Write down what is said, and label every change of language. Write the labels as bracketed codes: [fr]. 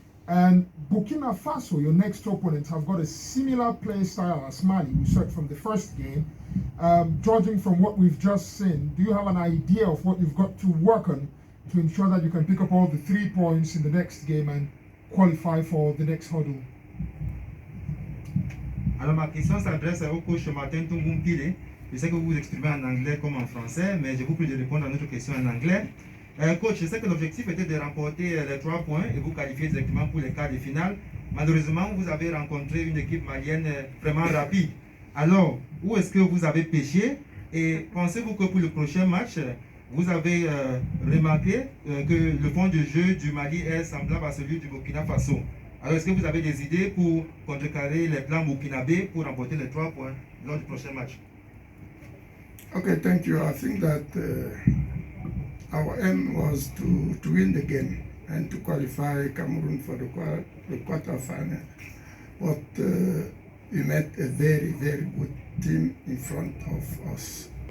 [en] And Burkina Faso, your next opponent, have got a similar play style as Mali, we saw it from the first game. Judging from what we've just seen, do you have an idea of what you've got to work on to ensure that you can pick up all the 3 points in the next game and qualify for the next hurdle? [fr] Alors ma question s'adresse au coach Martin Tungumpile. Je sais que vous vous exprimez en anglais comme en français, mais je vous prie de répondre à notre question en anglais. Coach, je sais que l'objectif était de remporter les 3 points et vous qualifier directement pour les quarts de finale. Malheureusement, vous avez rencontré une équipe malienne vraiment rapide. Alors, où est-ce que vous avez péché? Et pensez-vous que pour le prochain match, vous avez remarqué que le fond de jeu du Mali est semblable à celui du Burkina Faso? Alors, est-ce que vous avez des idées pour contrecarrer les plans burkinabés pour remporter les 3 points lors du prochain match? [en] Okay, thank you. I think that our aim was to win the game and to qualify Cameroon for the quarter-final. But we met a very, very good team in front of us.